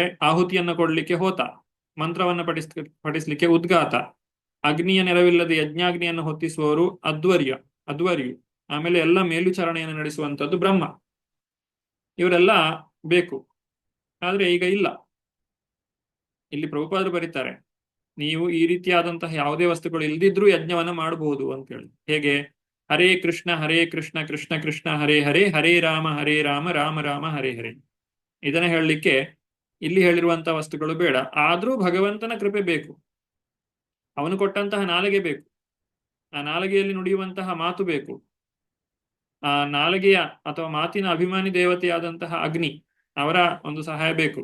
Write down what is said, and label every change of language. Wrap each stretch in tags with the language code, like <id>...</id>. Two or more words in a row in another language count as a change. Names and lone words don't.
<kn>ಆಹುತಿಯನ್ನು ಕೊಡ್ಲಿಕ್ಕೆ ಹೋತ, ಮಂತ್ರವನ್ನ ಪಠಿಸ್ಲಿಕ್ಕೆ ಉದ್ಗಾತ, ಅಗ್ನಿಯ ನೆರವಿಲ್ಲದೆ ಯಜ್ಞಾಗ್ನಿಯನ್ನು ಹೊತ್ತಿಸುವವರು ಅಧ್ವರ್ಯು, ಆಮೇಲೆ ಎಲ್ಲ ಮೇಲ್ವಿಚಾರಣೆಯನ್ನು ನಡೆಸುವಂತದ್ದು ಬ್ರಹ್ಮ. ಇವರೆಲ್ಲ ಬೇಕು. ಆದ್ರೆ ಈಗ ಇಲ್ಲ. ಇಲ್ಲಿ ಪ್ರಭುಪಾದರು ಬರೀತಾರೆ, ನೀವು ಈ ರೀತಿಯಾದಂತಹ ಯಾವುದೇ ವಸ್ತುಗಳು ಇಲ್ದಿದ್ರೂ ಯಜ್ಞವನ್ನ ಮಾಡಬಹುದು ಅಂತ ಹೇಳಿ. ಹೇಗೆ? ಹರೇ ಕೃಷ್ಣ ಕೃಷ್ಣ ಕೃಷ್ಣ ಹರೇ ಹರೇ, ಹರೇ ರಾಮ ರಾಮ ರಾಮ ಹರೇ ಹರೇ. ಇದನ್ನ ಹೇಳಲಿಕ್ಕೆ ಇಲ್ಲಿ ಹೇಳಿರುವಂತಹ ವಸ್ತುಗಳು ಬೇಡ, ಆದ್ರೂ ಭಗವಂತನ ಕೃಪೆ ಬೇಕು. ಅವನು ಕೊಟ್ಟಂತಹ ನಾಲಿಗೆ ಬೇಕು, ಆ ನಾಲಿಗೆಯಲ್ಲಿ ನುಡಿಯುವಂತಹ ಮಾತು ಬೇಕು, ಆ ನಾಲಿಗೆಯ ಅಥವಾ ಮಾತಿನ ಅಭಿಮಾನಿ ದೇವತೆಯಾದಂತಹ ಅಗ್ನಿ, ಅವರ ಒಂದು ಸಹಾಯ ಬೇಕು.</kn>